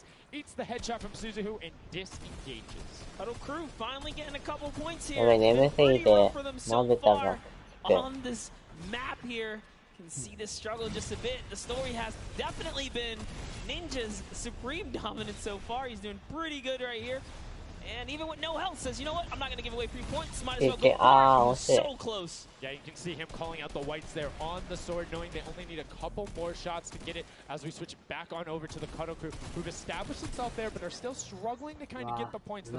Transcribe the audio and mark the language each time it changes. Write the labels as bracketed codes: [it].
[en] Eats the headshot from Suzuhu and disengages. Huddle crew finally getting a couple points here. [ja] ごめん、眠すぎてまぶたが。 [en] On this map here, can see this struggle just a bit. The story has definitely been Ninja's supreme dominance so far. He's doing pretty good right here. And even with no health, says, you know what? I'm not going to give away 3 points. Might as well go for it. So close. Yeah, you can see him calling out the whites there on the sword, knowing they only need a couple more shots to get it as we switch back on over to the Cuddle crew, who've established themselves there, but are still struggling to kind of get the points.